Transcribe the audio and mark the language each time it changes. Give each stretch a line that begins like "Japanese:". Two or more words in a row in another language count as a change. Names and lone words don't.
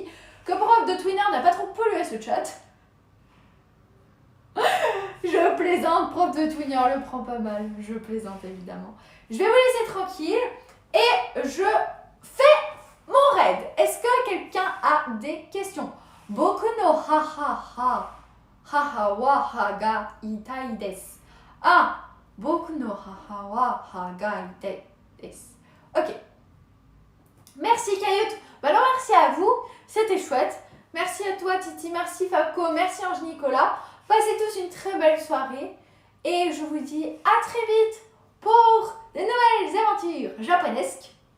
French: Que prof de Twinner n'a pas trop pollué ce chat. Je plaisante, prof de Twinner le prend pas mal. Je plaisante évidemment. Je vais vous laisser tranquille et je fais mon raid. Est-ce que quelqu'un a des questions?
Japanese: 僕の母は歯が痛いです. ああ、僕の母は歯が痛いです.
French: Ok. Merci Kayut. Bah alors merci à vous, c'était chouette. Merci à toi Titi, merci Fabco, merci Ange Nicolas. Passez tous une très belle soirée et je vous dis à très vite pour de nouvelles aventures japonesques.